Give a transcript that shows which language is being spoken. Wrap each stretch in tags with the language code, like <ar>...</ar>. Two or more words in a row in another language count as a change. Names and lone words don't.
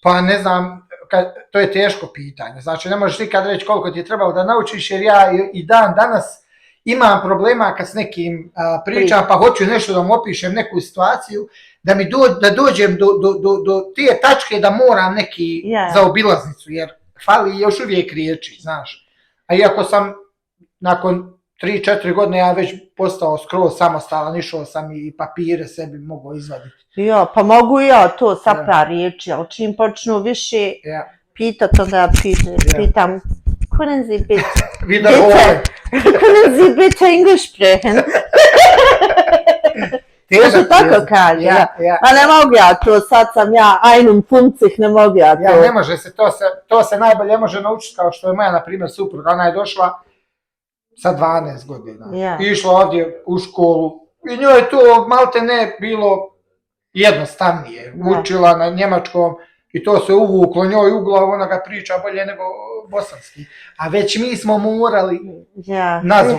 <bs>Pa ne znam, to je teško pitanje. Znači ne možeš nikad reći koliko ti je trebalo da naučiš, jer ja i dan danas imam problema kad s nekim pričam, pa hoću nešto da mu opišem, neku situaciju, da dođem do te tačke da moram neki zaobilaznicu, jer fali još uvijek riječi, znaš. A iako sam nakon 3-4 godine ja već postao skroz samostalan, išao sam i papire sebi mogao izvaditi. Ja, pa mogu ja to sa par riječi, ali čim počnu više pitati, onda pitam,</bs> <de>können Sie bitte, können Sie bitte English sprechen?</de> <bs>Što tako kaže, a ne mogu ja to, sad sam ja, einum puncih, ne mogu ja to. Ja, ne može se, to se najbolje može naučiti, kao što je moja, na primjer, supruga, ona je došla sa 12 godina, išla ovdje u školu i njoj je to malte ne bilo jednostavnije, učila na njemačkom i to se uvuklo njoj u glavu, ona ga priča bolje nego bosanski, a već mi smo morali nazor.</bs>